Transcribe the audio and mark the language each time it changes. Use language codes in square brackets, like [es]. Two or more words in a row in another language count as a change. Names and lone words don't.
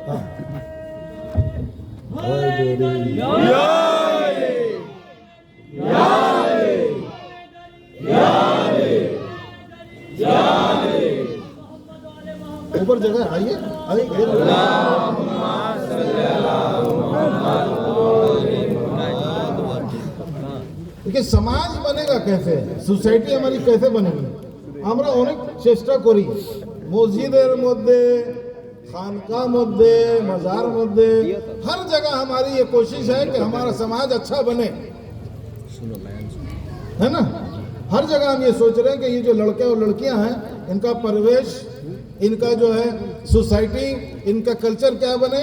[ur] ہاں اوپر جگہ آئیے آئیے. دیکھیے سماج بنے گا کیسے, سوسائٹی ہماری کیسے بنے گی؟ [bn] আমরা অনেক চেষ্টা করি মসজিদের মধ্যে, [ur] خانقاہ مدے, مزار مدے, ہر جگہ ہماری یہ کوشش ہے کہ ہمارا سماج اچھا بنے, ہے نا. ہر جگہ ہم یہ سوچ رہے ہیں کہ یہ جو لڑکے اور لڑکیاں ہیں ان کا پرویش, ان کا جو ہے سوسائٹی, ان کا کلچر کیا بنے؟